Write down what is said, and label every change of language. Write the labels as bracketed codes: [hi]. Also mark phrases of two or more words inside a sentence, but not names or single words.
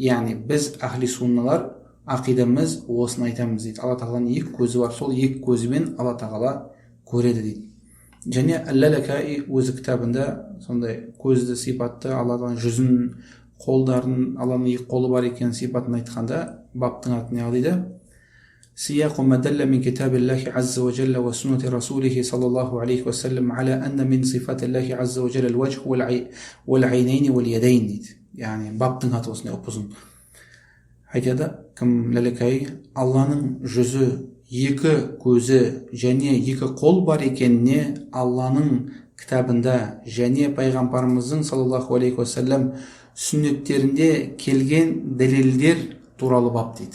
[kk] Яғни біз ахли сунналар ақидамыз осыны айтамыз дейді. Алла тағаланың екі көзі бар, сол екі көзімен Алла тағала көреді дейді. Және Әл-Ләләкәи өзі кітабында сондай көзді сипатты, Алланың жүзін, қолдарын, Алланың екі қолы бар екенін сипатын айтқанда баптың аты не дейді? [ar] سياق ما دل من كتاب الله عز وجل وسنة رسوله صلى الله عليه وسلم على أن من صفات الله عز وجل الوجه والعينين واليدين дейді. [kk] Яғни баптың аты осындай ұзын. Айтады кім Ләләкәи, Алланың жүзі, екі көзі және екі қол бар екеніне Алланың кітабында және пайғамбарымыздың [ar] صلى الله عليه وسلم [kk] сүннеттерінде келген дәлелдер туралы бап дейді.